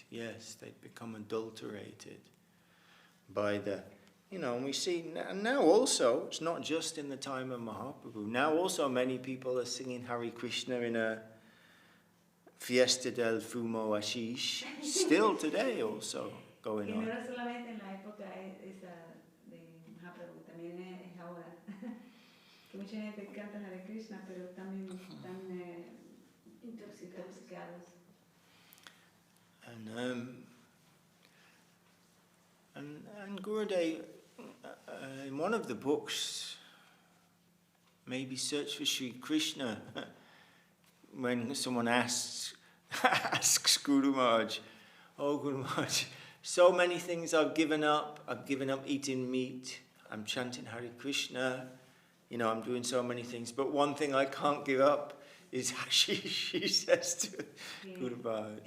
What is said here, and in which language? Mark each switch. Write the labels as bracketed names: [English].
[English] Yes, they'd become adulterated by the, and we see now also, it's not just in the time of Mahaprabhu, now also many people are singing Hare Krishna in a [Spanish] Fiesta del Fumo Ashish, [English] still today also going [Spanish] Y no [English] on. [Spanish] era solamente en la época esa de Mahaprabhu, también es ahora. Que mucha gente canta Hare Krishna, pero también están intoxicados. [English] And Gurudev, in one of the books, maybe Search for Sri Krishna, when someone asks Guru Maharaj, oh Guru Maharaj, so many things I've given up eating meat, I'm chanting Hare Krishna, I'm doing so many things, but one thing I can't give up is hashish, he says to Guru Maharaj.